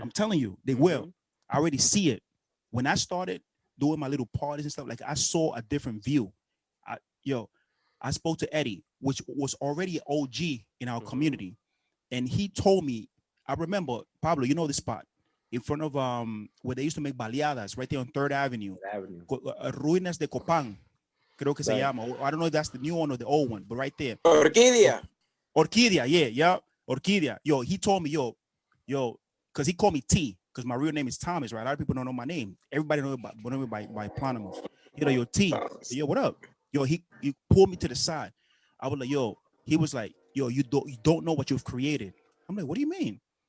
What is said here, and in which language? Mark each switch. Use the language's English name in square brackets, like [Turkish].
[English] I'm telling you, they will. I already see it. When I started doing my little parties and stuff, like I saw a different view. I spoke to Eddie, which was already an OG in our community. And he told me, I remember, Pablo, you know this spot in front of where they used to make baleadas, right there on 3rd Avenue. [Spanish] Ruinas de Copán, creo que se llama. [English] I don't know if that's the new one or the old one, but right there. Orquídea, yeah. Orquídea. Yo, he told me, because he called me T. Because my real name is Thomas, right? A lot of people don't know my name. Everybody knows me by Planamu. Yo, T. Yo, what up? Yo, he pulled me to the side. I was like, he was like, you don't know what you've created. I'm like, what do you mean?